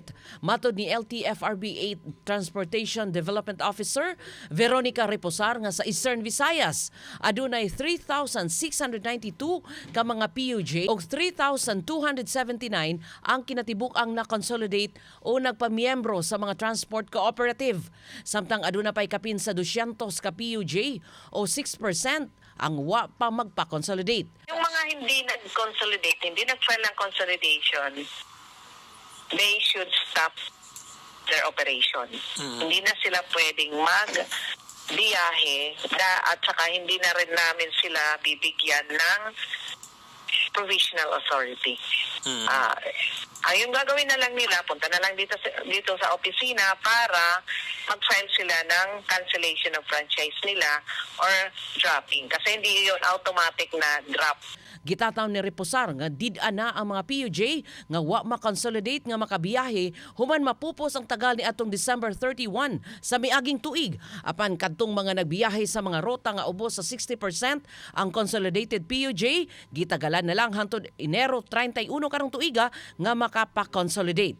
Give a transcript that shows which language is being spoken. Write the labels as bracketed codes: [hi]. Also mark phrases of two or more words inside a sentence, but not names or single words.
[ceb] Matod ni LTFRB 8 Transportation Development Officer Veronica Reposar nga sa Eastern Visayas adunay 3,692 ka mga PUJ og 3,279 ang kinatibuk-ang na-consolidate o nagpamiyembro sa mga [en] transport cooperative. [ceb] Samtang aduna pa'y kapin sa 200 ka PUJ o 6% ang wa pa magpa-consolidate. [tl] Yung mga hindi nag-consolidate, hindi nag-file ng consolidation, [en] they should stop their operation. [tl] Hindi na sila pwedeng mag-biyahe at saka hindi na rin namin sila bibigyan ng [en] provisional authority. [tl] Yung gagawin na lang nila, punta na lang dito sa opisina para mag-file sila ng [en] cancellation of franchise [tl] nila or dropping. Kasi hindi yun automatic na drop. [ceb] Gitataw ni Reposar nga did-a na ang mga PUJ nga wa ma-consolidate nga makabiyahe human mapupos ang tagal ni atong December 31 sa miaging tuig. Apan kadtong mga nagbiyahe sa mga rota nga ubos sa 60% ang consolidated PUJ, gitagalan na lang hangtod Enero 31 karong tuiga nga makapa-consolidate.